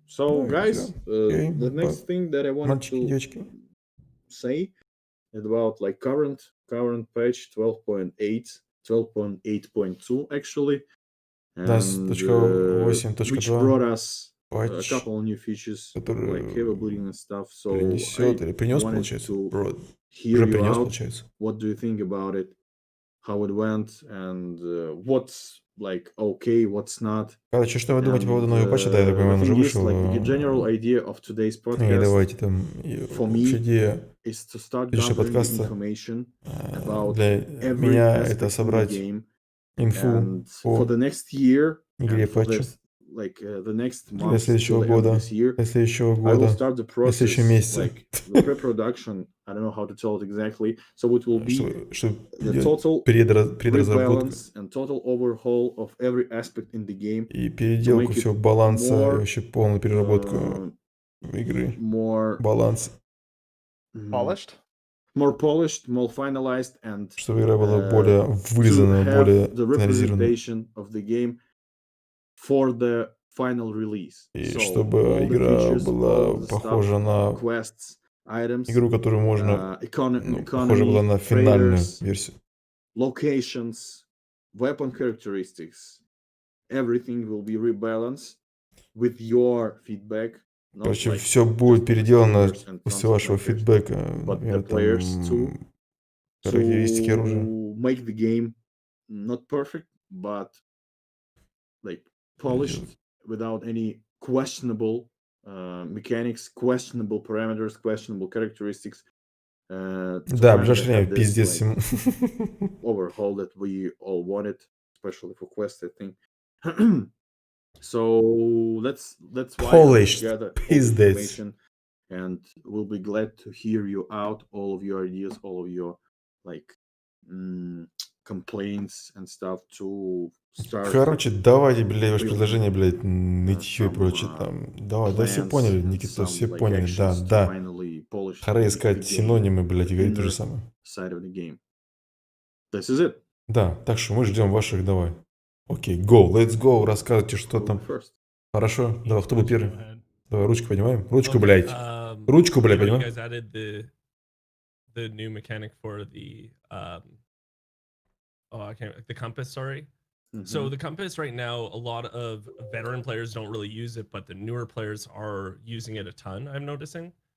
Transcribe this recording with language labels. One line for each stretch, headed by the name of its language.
English: So, guys, the next thing that I want to say is about like current patch 12.8, 12.8.2 actually, and which brought us a couple of new features like cable bleeding and stuff. So I wanted to hear you out. What do you think about it? How it went and what's like okay, what's not.
Russian: Короче, что вы думаете по поводу новой патчи? Да, я так понимаю, он уже вышел.
English: Like the general idea of today's podcast,
Russian: и давайте там,
English: for me, is to start gathering information about every aspect of the game. And for the next year, and for this, like the next month till the end of this year, I will start the process, like the pre-production. I don't know how to tell it exactly. So it will be the total rebalance and total overhaul of every aspect in the game.
Russian: И переделку всего баланса и вообще полную переработку игры. Баланс.
English: Polished? More polished, more finalized, and
Russian: чтобы игра была более вылизанная, более
English: representation of the game for the final release.
Russian: И чтобы игра была похожа на
English: quests, items,
Russian: игру, которую можно, похожа была на финальную версию.
English: Locations, weapon characteristics, everything will be rebalanced with your feedback.
Russian: Короче, все будет переделано после вашего фидбэка. Например, там характеристики оружия.
English: Make the game not perfect, but like polished without any questionable mechanics, questionable parameters, questionable characteristics.
Russian: Да, в ближайшее время пиздец всему.
English: Overhaul that we all wanted, especially for Quest, I think. So that's why Polished, we gather information, and we'll be glad to hear you out, all of your ideas, all of your like complaints and stuff to start.
Russian: Короче, давайте, блядь, ваше предложение, блядь, нытье и прочее там. Давай, да, все поняли, Никита, все поняли, да. Пора искать синонимы, блядь, и говорить то же самое.
English: This is it.
Russian: Да, так что мы ждем ваших, давай. Окей,
English: go, let's go,
Russian: рассказывайте, что там. Хорошо, давай, кто будет первый? Давай, ручку поднимаем. Ручку, блядь. Ручку, блядь, поднимаем.
English: You guys added the new mechanic for the the compass, sorry. So the compass right now, a lot of veteran players don't really use it, but the newer players are using it a ton, I'm noticing.